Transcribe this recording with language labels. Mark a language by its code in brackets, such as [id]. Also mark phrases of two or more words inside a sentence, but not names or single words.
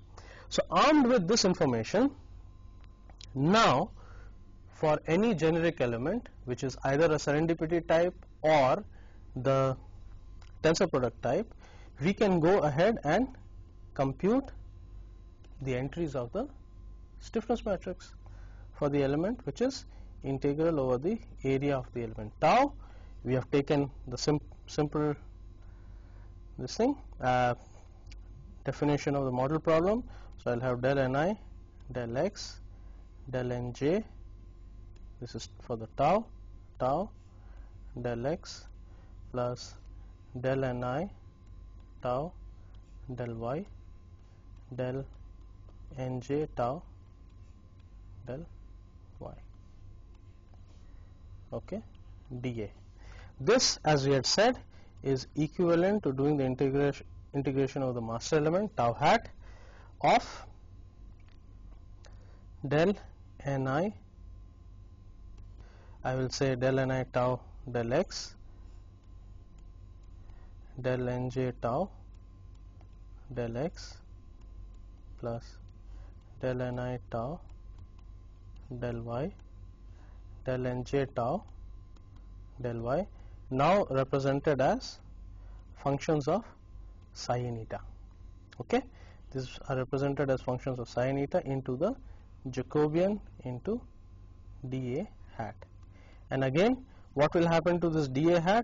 [en] So armed with this information, now for any generic element which is either a serendipity type or the tensor product type, we can go ahead and compute the entries of the stiffness matrix for the element, which is integral over the area of the element tau. We have taken the simple this thing definition of the model problem. So I'll have del ni, del x, del nj. This is for the tau, del x plus del ni tau del y del nj tau del y. Okay, dA. This, as we had said, is equivalent to doing the integration of the master element tau hat of del ni, I will say del ni tau del x, del nj tau del x plus del ni tau del y del nj tau del y, now represented as functions of sin eta. Okay, these are represented as functions of sin eta into the Jacobian into dA hat. And again, what will happen to this dA hat?